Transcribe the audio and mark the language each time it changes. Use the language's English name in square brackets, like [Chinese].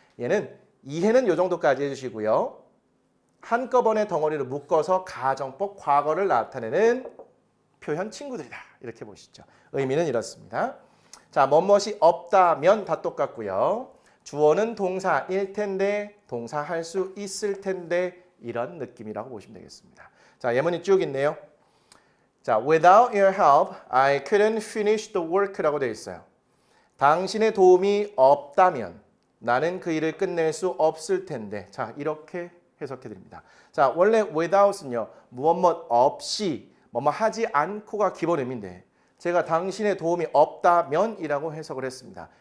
[Korean] 얘는 이해는 이 정도까지 해주시고요. 한꺼번에 덩어리를 묶어서 가정법 과거를 나타내는 표현 친구들이다. 이렇게 보시죠. 의미는 이렇습니다. 자, 뭐뭇이 없다면 다 똑같고요. 주어는 동사일 텐데 동사 할 수 있을 텐데 이런 느낌이라고 보시면 되겠습니다. 자, 예문이 쭉 있네요. [English] 자, without your help, I couldn't finish the work [Korean] 라고 되어 있어요. 당신의 도움이 없다면 나는 그 일을 끝낼 수 없을 텐데. 자, 이렇게 해석해 드립니다. 자, 원래 without은요. 무엇 없이 뭐뭐 하지 않고가 기본 의미인데 제가 당신의 도움이 없다면 이라고 해석을 했습니다.